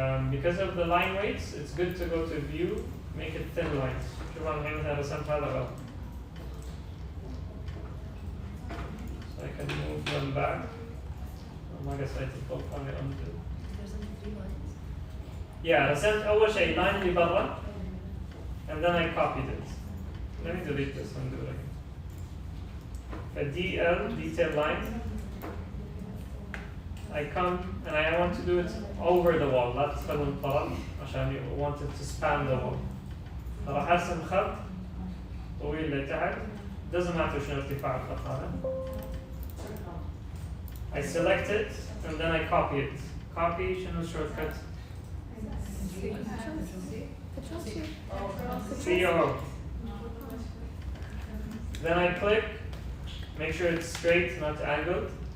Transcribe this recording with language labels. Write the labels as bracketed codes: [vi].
[en] Because of the line weights, it's good to go to view, make it thin lines. [ar] شوف أنا الحين مثلا رسمت هذا غلط. [en] So I can move them back. [ar] ما قصيت الطوف أنا undo. Yeah, رسمت أول شيء line اللي برا. [en] And then I copied it. Let me delete this and do it again. A DL, detail line. I come and I want to do it over the wall. [ar] لا تدخلوا الطرف عشان [en] I want it to span the wall. [ar] راح أرسم خط طويل لتحت. [en] Doesn't matter [ar] شنو ارتفاع الخط هذا. [en] I select it and then I copy it. Copy شنو shortcut? CO. Then I click, make sure it's straight, not angled.